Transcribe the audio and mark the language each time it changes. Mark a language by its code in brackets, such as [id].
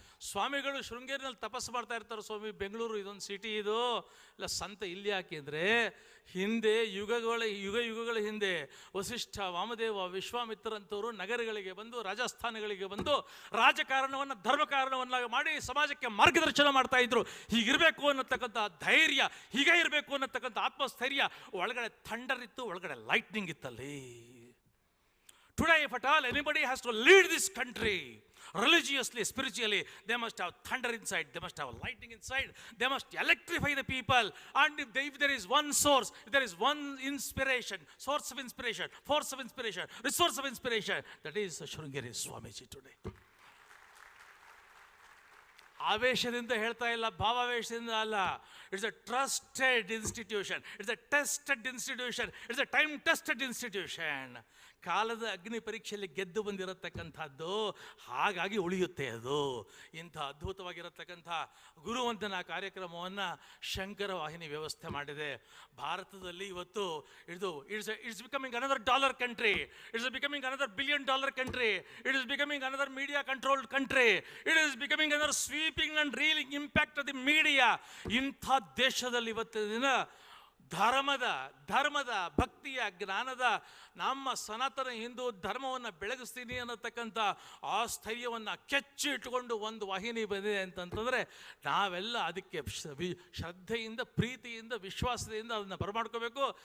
[kn] ಸ್ವಾಮಿಗಳು ಶೃಂಗೇರಿನಲ್ಲಿ ತಪಸ್ಸು ಮಾಡ್ತಾ ಇರ್ತಾರೆ. ಸ್ವಾಮಿ, ಬೆಂಗಳೂರು ಇದೊಂದು ಸಿಟಿ, ಇದು ಇಲ್ಲ ಸಂತ ಇಲ್ಲಿ ಯಾಕೆ ಅಂದರೆ, ಹಿಂದೆ ಯುಗಗಳ ಹಿಂದೆ ವಸಿಷ್ಠ, ವಾಮದೇವ, ವಿಶ್ವಾಮಿತ್ರರಂಥವರು ನಗರಗಳಿಗೆ ಬಂದು, ರಾಜಸ್ಥಾನಗಳಿಗೆ ಬಂದು ರಾಜಕಾರಣವನ್ನು ಧರ್ಮ ಕಾರಣವನ್ನಾಗಿ ಮಾಡಿ ಸಮಾಜಕ್ಕೆ ಮಾರ್ಗದರ್ಶನ ಮಾಡ್ತಾ ಇದ್ರು. ಹೀಗಿರಬೇಕು ಅನ್ನತಕ್ಕಂಥ ಧೈರ್ಯ, ಹೀಗೆ ಇರಬೇಕು ಅನ್ನತಕ್ಕಂಥ ಆತ್ಮಸ್ಥೈರ್ಯ, ಒಳಗಡೆ ಥಂಡರ್ ಇತ್ತು, ಒಳಗಡೆ lightning ಇತ್ತಲ್ಲಿ. [en] Today, if at all anybody has to lead this country religiously, spiritually, they must have thunder inside, they must have lightning inside, they must electrify the people. And if there is one source, if there is one inspiration, source of inspiration, force of inspiration, resource of inspiration, that is Shrungeri Swamiji today. [kn] ಆವೇಶದಿಂದ ಹೇಳ್ತಾ ಇಲ್ಲ, ಭಾವಾವೇಶದಿಂದ ಅಲ್ಲ. [en] It's a trusted institution, it's a tested institution, it's a time tested institution. [kn] ಕಾಲದ ಅಗ್ನಿ ಪರೀಕ್ಷೆಯಲ್ಲಿ ಗೆದ್ದು ಬಂದಿರತಕ್ಕಂಥದ್ದು, ಹಾಗಾಗಿ ಉಳಿಯುತ್ತೆ ಅದು. ಇಂಥ ಅದ್ಭುತವಾಗಿರತಕ್ಕಂಥ ಗುರುವಂದನಾ ಕಾರ್ಯಕ್ರಮವನ್ನು ಶಂಕರ ವಾಹಿನಿ ವ್ಯವಸ್ಥೆ ಮಾಡಿದೆ. ಭಾರತದಲ್ಲಿ ಇವತ್ತು [en] It's becoming another dollar country, it's becoming another $1 billion country, it is becoming another media controlled country, it is becoming another sweeping and reeling impact of the media. [kn] ಇಂಥ ದೇಶದಲ್ಲಿ ಇವತ್ತಿನ ದಿನ ಧರ್ಮದ ಭಕ್ತಿಯ ಜ್ಞಾನದ ನಮ್ಮ ಸನಾತನ ಹಿಂದೂ ಧರ್ಮವನ್ನು ಬೆಳಗಿಸ್ತೀನಿ ಅನ್ನತಕ್ಕಂಥ ಆ ಸ್ಥೈರ್ಯವನ್ನು ಕೆಚ್ಚಿ ಇಟ್ಟುಕೊಂಡು ಒಂದು ವಾಹಿನಿ ಬಂದಿದೆ ಅಂತಂತಂದರೆ ನಾವೆಲ್ಲ ಅದಕ್ಕೆ ಶ್ರದ್ಧೆಯಿಂದ, ಪ್ರೀತಿಯಿಂದ, ವಿಶ್ವಾಸದಿಂದ ಅದನ್ನು ಬರಮಾಡ್ಕೋಬೇಕು.